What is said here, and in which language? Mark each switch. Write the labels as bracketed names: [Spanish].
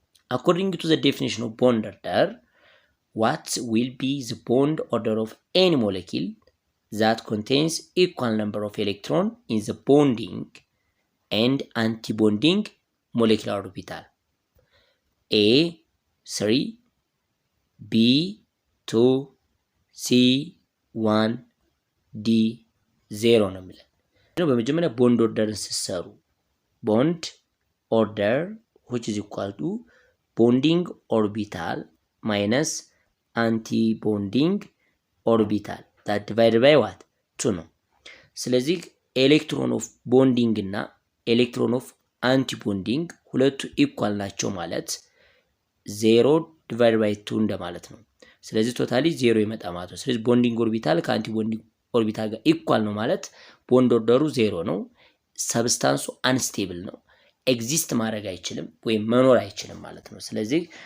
[English] according to the definition of bond order, what will be the bond order of any molecule that contains equal number of electrons in the bonding and anti-bonding molecular orbital? A 3, B 2, C 1, D 0 [Amharic] ነው የሚለው። በመጀመሪያ ቦንድ ኦርደርን ሲሰሩ ቦንድ ኦርደር [English] which is equal to bonding orbital minus anti-bonding orbital that divided by what? [Amharic] 2 ነው። ስለዚህ ኤሌክትሮን ኦፍ ቦንዲንግ እና ኤሌክትሮን ኦፍ አንቲ ቦንዲንግ ሁለቱ ኢኳል ናቸው ማለት 0 divided by 2 እንደማለት ነው። ስለዚህ ቶታሊ 0 ይመጣ ማለት ነው። ስለዚህ ቦንዲንግ ኦርቢታል ከአንቲ ቦንዲንግ ኦርቢታል ጋር ኢኳል ነው ማለት ቦንድ ኦርደሩ 0 ነው። ሰብስታንሱ አንስቴብል ነው፣ ኤግዚስት ማድረግ አይችልም ወይም መኖር አይችልም ማለት ነው። ስለዚህ